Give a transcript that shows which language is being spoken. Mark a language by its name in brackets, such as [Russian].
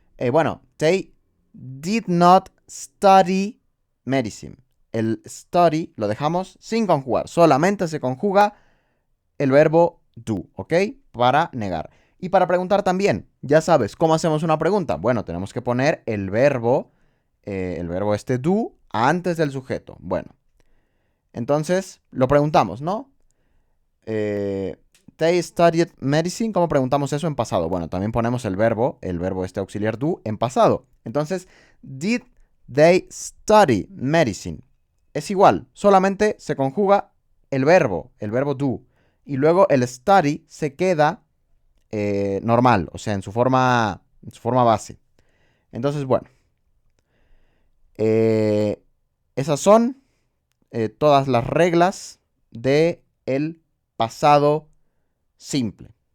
[Spanish] Bueno, [English] they did not study medicine. [Spanish] El study lo dejamos sin conjugar. Solamente se conjuga el verbo do, ¿ok? Para negar. Y para preguntar también, ya sabes, ¿cómo hacemos una pregunta? Bueno, tenemos que poner el verbo este do antes del sujeto. Bueno, entonces lo preguntamos, ¿no? [English] They studied medicine. [Spanish] ¿Cómo preguntamos eso en pasado? Bueno, también ponemos el verbo este auxiliar do en pasado. Entonces, [English] did they study medicine? [Spanish] Es igual, solamente se conjuga el verbo do. Y luego el study se queda normal, o sea, en su forma base. Entonces, bueno. Esas son todas las reglas del pasado simple.